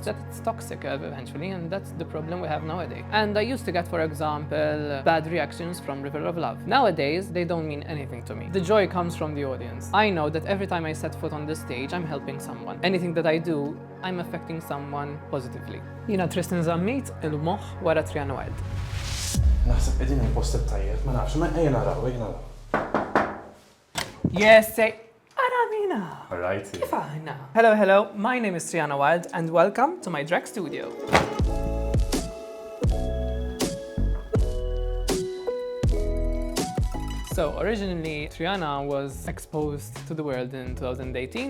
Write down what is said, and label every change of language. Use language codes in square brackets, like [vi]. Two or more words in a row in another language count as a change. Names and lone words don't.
[en] That's toxic eventually, and that's the problem we have nowadays. And I used to get, for example, bad reactions from River of Love. Nowadays, they don't mean anything to me. The joy comes from the audience. I know that every time I set foot on the stage, I'm helping someone. Anything that I do, I'm affecting someone positively. [mt] Jina Tristan Zammit, il-moħ wara Trihanna Wild. Naħseb qegħdin il-post tajjeb, ma nafx, ma ejja naraw. [en] Yes, say Aramina. All right. Kifana. Hello, my name is Trihanna Wild and welcome to my drag studio. So originally, Trihanna was exposed to the world in 2018.